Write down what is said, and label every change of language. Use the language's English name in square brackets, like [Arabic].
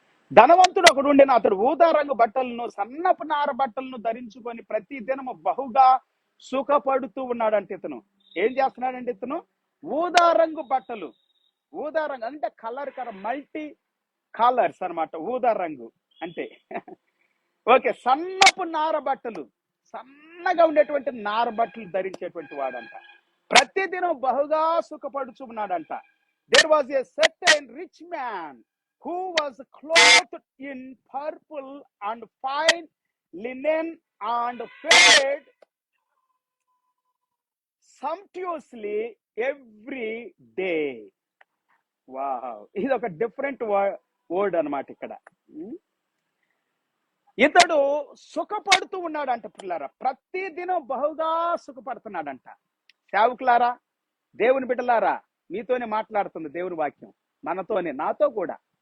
[Telugu] ధనవంతుడు ఒకడు ఉండేను. అతడు ఊదా రంగు బట్టలను సన్నపు నార బట్టలను ధరించుకొని ప్రతి దినము బహుగా సుఖపడుతూ ఉన్నాడంటే, ఇతను ఏం చేస్తున్నాడంటే, ఇతను ఊదా రంగు బట్టలు, ఊదా రంగు అంటే మల్టీ కలర్స్ అనమాట. ఊదా రంగు అంటే ఓకే, సన్నపు నార బట్టలు, సన్నగా ఉండేటువంటి నార బట్టలు ధరించేటువంటి వాడంట. ప్రతిదినం బహుగా సుఖపడుచున్నాడంట. [English] There was a certain rich man who was clothed in purple and fine linen and fed sumptuously every day. [Telugu] Wow, ఇది ఒక డిఫరెంట్ వర్డ్ అన్నమాట ఇక్కడ. ఇతడు సుఖపడుతూ ఉన్నాడంట పిల్లారా, ప్రతి దినం బహుగా సుఖపడుతున్నాడంట. సేవకులారా, దేవుని బిడ్డలారా, మీతోనే మాట్లాడుతుంది దేవుని వాక్యం, మనతోనే, నాతో కూడా.